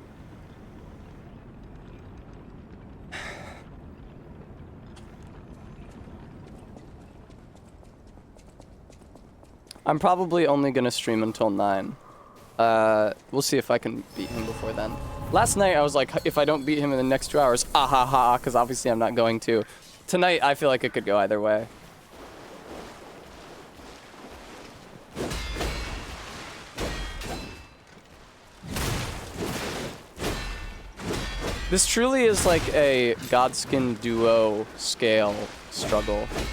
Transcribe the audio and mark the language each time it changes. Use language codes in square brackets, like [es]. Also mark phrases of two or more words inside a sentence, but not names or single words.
[en] I'm probably only gonna stream until 9. We'll see if I can beat him before then. Last night I was like, if I don't beat him in the next 2 hours, ah ha ha, because obviously I'm not going to. Tonight I feel like it could go either way. This truly is like a Godskin duo scale struggle.